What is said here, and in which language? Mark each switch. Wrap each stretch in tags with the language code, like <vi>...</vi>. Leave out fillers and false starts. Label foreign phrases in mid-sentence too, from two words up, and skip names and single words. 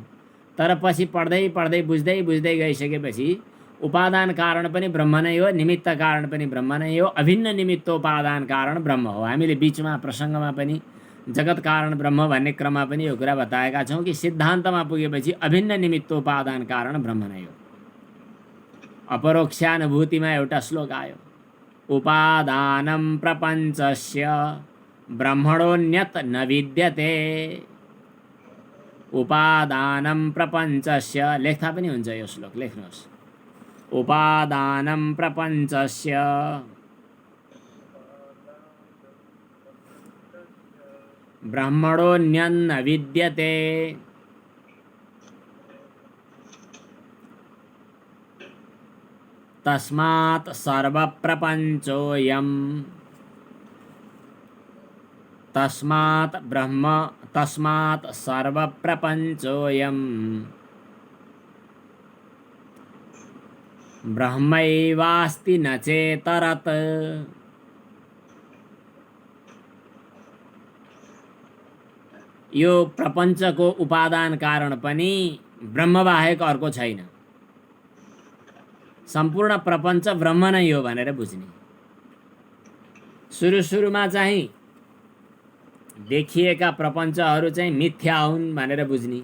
<ne>तर पछि पढ्दै बुझ्दै गइसकेपछि उपादान कारण पनि ब्रह्म नै हो, निमित्त कारण पनि ब्रह्म नै हो, अभिन्न निमित्तोपादान कारण ब्रह्म हो। हामीले बिचमा प्रसङ्गमा पनि जगत कारण ब्रह्म भन्ने क्रममा पनि यो कुरा बताएका छौँ कि सिद्धान्तमा पुगेपछि अभिन्न निमित्तोपादान कारण ब्रह्म नै हो। अपरोक्षानुभूतिमा एउटा श्लोक आयो,</ne> <sa>उपादानं प्रपञ्चस्य ब्रह्मणोऽन्यत् न विद्यते। उपादानं प्रपञ्चस्य,</sa> <ne>लेख्दा पनि हुन्छ यो श्लोक, लेख्नुहोस्।</ne> <sa>उपादानं प्रपञ्चस्य ब्रह्मणोऽन्यन्न विद्यते। तस्मात् सर्वप्रपञ्चोऽयं, तस्मात् सर्वप्रपञ्चोऽयं ब्रह्मैवास्ति न चेतरत्।</sa> <ne>यो प्रपञ्चको उपादान कारण पनि ब्रह्मबाहेक अर्को छैन। सम्पूर्ण प्रपञ्च ब्रह्म नै हो भनेर बुझ्ने। सुरुमा चाहिँ देखिएका प्रपञ्चहरू चाहिँ मिथ्या हुन् भनेर बुझ्ने।</ne>